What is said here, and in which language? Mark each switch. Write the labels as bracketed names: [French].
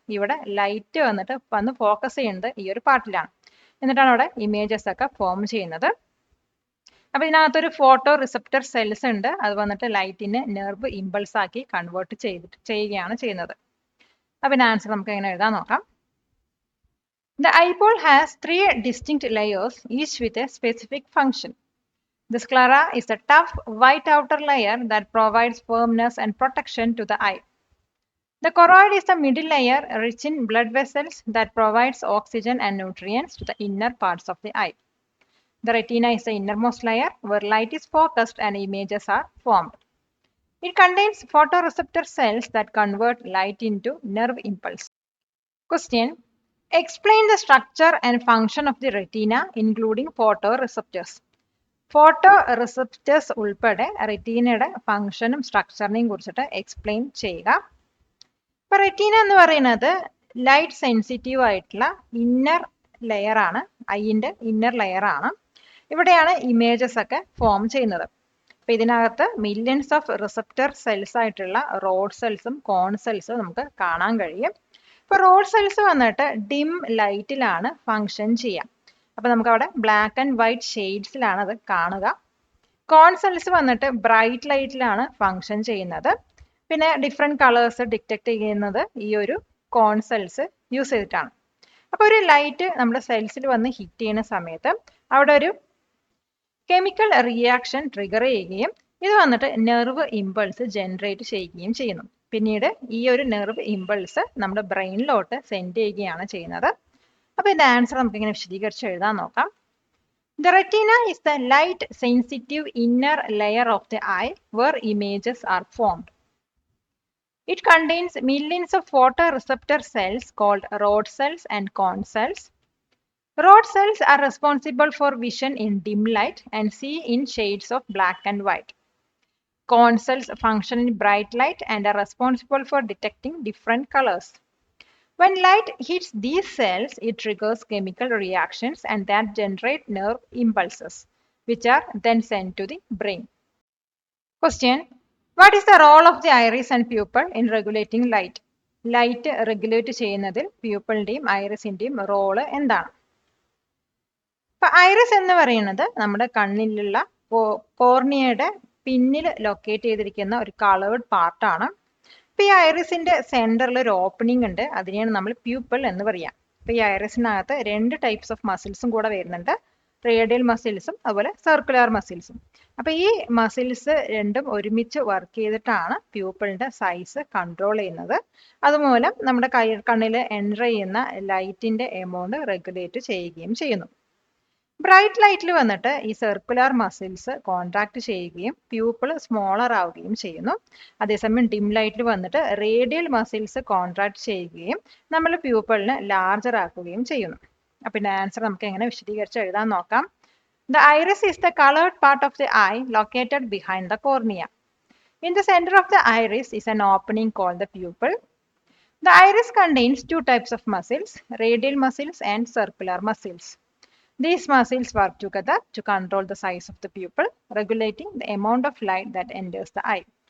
[Malayalam] ഇവിടെ ലൈറ്റ് വന്ന് ഫോക്കസ് ചെയ്യുന്നത് ഈ ഒരു പാർട്ടിലാണ്. എന്നിട്ടാണ് അവിടെ ഇമേജസ് ഒക്കെ ഫോം ചെയ്യുന്നത്. അപ്പൊ ഇതിനകത്തൊരു ഫോട്ടോ റിസപ്റ്റർ സെൽസ് ഉണ്ട്. അത് വന്നിട്ട് ലൈറ്റിനെ നെർവ് ഇമ്പൾസ് ആക്കി കൺവേർട്ട് ചെയ്യുകയാണ് ചെയ്യുന്നത്. അപ്പൊ ഇതിന്റെ ആൻസർ നമുക്ക് എങ്ങനെ എഴുതാൻ നോക്കാം. [English] The eyeball has 3 distinct layers, each with a specific function. The sclera is a tough white outer layer that provides firmness and protection to the eye. The choroid is the middle layer, rich in blood vessels that provides oxygen and nutrients to the inner parts of the eye. The retina is the innermost layer where light is focused and images are formed. It contains photoreceptor cells that convert light into nerve impulse. Question: explain the structure and function of the retina, including photoreceptors. [Malayalam] Photo receptors ഉൾപ്പെടെ റെറ്റീനയുടെ ഫംഗ്ഷനും സ്ട്രക്ചറിനെയും കുറിച്ചിട്ട് explain ചെയ്യുക. ഇപ്പൊ retina എന്ന് പറയുന്നത് light sensitive ആയിട്ടുള്ള inner layer ആണ്, ഐന്റെ ഇന്നർ ലെയർ ആണ്. ഇവിടെയാണ് ഇമേജസ് ഒക്കെ ഫോം ചെയ്യുന്നത്. അപ്പൊ ഇതിനകത്ത് മില്യൺസ് ഓഫ് റിസപ്റ്റർ സെൽസ് ആയിട്ടുള്ള റോഡ് സെൽസും കോൺ സെൽസും നമുക്ക് കാണാൻ കഴിയും. ഇപ്പൊ റോഡ് സെൽസ് വന്നിട്ട് ഡിം ലൈറ്റിലാണ് ഫങ്ഷൻ ചെയ്യുക. അപ്പൊ നമുക്ക് അവിടെ ബ്ലാക്ക് ആൻഡ് വൈറ്റ് ഷെയ്ഡ്സിലാണ് അത് കാണുക. കോൺ സെൽസ് വന്നിട്ട് ബ്രൈറ്റ് ലൈറ്റിലാണ് ഫങ്ഷൻ ചെയ്യുന്നത്. പിന്നെ ഡിഫറെന്റ് കളേഴ്സ് ഡിറ്റക്ട് ചെയ്യുന്നത് ഈ ഒരു കോൺ സെൽസ് യൂസ് ചെയ്തിട്ടാണ്. അപ്പൊ ഒരു ലൈറ്റ് നമ്മുടെ സെൽസിൽ വന്ന് ഹിറ്റ് ചെയ്യുന്ന സമയത്ത് അവിടെ ഒരു കെമിക്കൽ റിയാക്ഷൻ ട്രിഗർ ചെയ്യുകയും ഇത് വന്നിട്ട് നെർവ് ഇമ്പൾസ് ജനറേറ്റ് ചെയ്യുകയും ചെയ്യുന്നു. പിന്നീട് ഈ ഒരു നെർവ് ഇമ്പൾസ് നമ്മുടെ ബ്രെയിനിലോട്ട് സെൻഡ് ചെയ്യുകയാണ് ചെയ്യുന്നത്. അപ്പോൾ ഇതിന്റെ ആൻസർ നമുക്ക് ഇങ്ങനെ വിശദീകരിച്ച് എഴുതാൻ നോക്കാം. [English] The retina is the light sensitive inner layer of the eye where images are formed. It contains millions of photoreceptor cells called rod cells and cone cells. Rod cells are responsible for vision in dim light and see in shades of black and white. Cone cells function in bright light and are responsible for detecting different colors. When light hits these cells, it triggers chemical reactions and that generate nerve impulses, which are then sent to the brain. Question: what is the role of the iris and pupil in regulating light? Light regulate [Malayalam] ചെയ്യുന്നതിൽ പ്യൂപ്പിളിന്റെയും ഐറിസിന്റെയും role എന്താണ്? ഇപ്പൊ iris എന്ന് പറയുന്നത് നമ്മുടെ കണ്ണിലുള്ള കോർണിയയുടെ പിന്നിൽ locate ചെയ്തിരിക്കുന്ന ഒരു coloured പാർട്ടാണ്. ഇപ്പൊ ഈ ഐറിസിന്റെ സെന്ററിൽ ഒരു ഓപ്പണിംഗ് ഉണ്ട്, അതിനെയാണ് നമ്മൾ പ്യൂപ്പിൾ എന്ന് പറയാം. ഇപ്പൊ ഈ ഐറിസിനകത്ത് 2 ടൈപ്സ് ഓഫ് മസിൽസും കൂടെ വരുന്നുണ്ട്, റേഡിയൽ മസിൽസും അതുപോലെ സർക്കുലർ മസിൽസും. അപ്പൊ ഈ മസിൽസ് രണ്ടും ഒരുമിച്ച് വർക്ക് ചെയ്തിട്ടാണ് പ്യൂപ്പിളിന്റെ സൈസ് കൺട്രോൾ ചെയ്യുന്നത്. അതുമൂലം നമ്മുടെ കണ്ണിൽ എൻ്റർ ചെയ്യുന്ന ലൈറ്റിന്റെ എമൗണ്ട് റെഗുലേറ്റ് ചെയ്യുകയും ചെയ്യുന്നു. ബ്രൈറ്റ് ലൈറ്റിൽ വന്നിട്ട് ഈ സർക്കുലർ മസിൽസ് കോൺട്രാക്ട് ചെയ്യുകയും പ്യൂപ്പിൾ സ്മോളർ ആവുകയും ചെയ്യുന്നു. അതേസമയം ഡിം ലൈറ്റിൽ വന്നിട്ട് റേഡിയൽ മസിൽസ് കോൺട്രാക്ട് ചെയ്യുകയും നമ്മൾ പ്യൂപ്പിളിനെ ലാർജർ ആക്കുകയും ചെയ്യുന്നു. അപ്പൊ ഇതിന്റെ ആൻസർ നമുക്ക് എങ്ങനെ വിശദീകരിച്ച് എഴുതാൻ നോക്കാം. [English] The iris is the colored part of the eye located behind the cornea. In the center of the iris is an opening called the pupil. The iris contains 2 types of muscles, radial muscles and circular muscles. These muscles work together to control the size of the pupil, regulating the amount of light that enters the eye.